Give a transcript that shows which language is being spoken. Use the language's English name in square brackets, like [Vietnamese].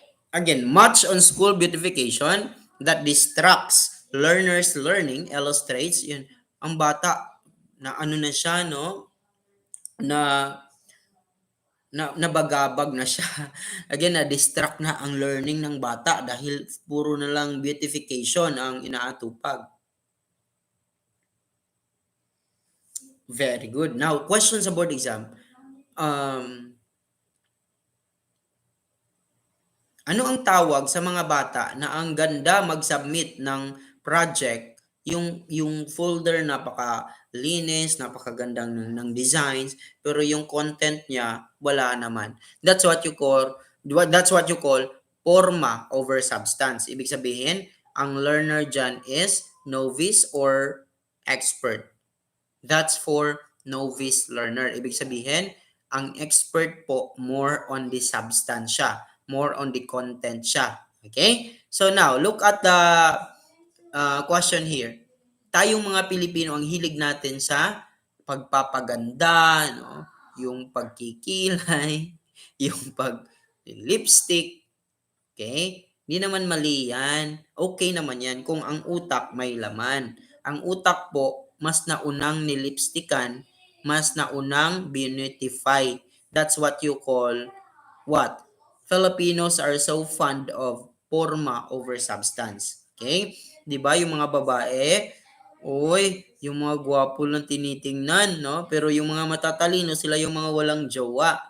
[English] Again, much on school beautification that distracts learners learning illustrates yun. [Filipino] Ang bata na ano na siya, no? Na nabagabag na siya. Again, na-distract na ang learning ng bata dahil puro na lang beautification ang inaatupag. [English] Very good. Now, question sa board exam. [Filipino] Ano ang tawag sa mga bata na ang ganda mag-submit ng project, yung folder napaka-linis, napakaganda ng designs, pero yung content niya wala naman. [English] That's what you call forma over substance. [Filipino] Ibig sabihin, ang [English] learner dyan is novice or expert. That's for novice learner. [Filipino] Ibig sabihin, ang [English] expert po more on the substance siya, more on the content siya. Okay? So now, look at the question here. [Filipino] Tayong mga Pilipino, ang hilig natin sa pagpapaganda, no? Yung pagkikilay, yung pag-lipstick. Okay? Hindi naman mali yan. Okay naman yan kung ang utak may laman. Ang utak po, mas naunang nilipstikan, mas naunang beautify. [English] That's what you call what? Filipinos are so fond of forma over substance. Okay? [Filipino] 'Di ba yung mga babae, yung mga gwapo lang tinitingnan, no? Pero yung mga matatalino, sila yung mga walang jowa.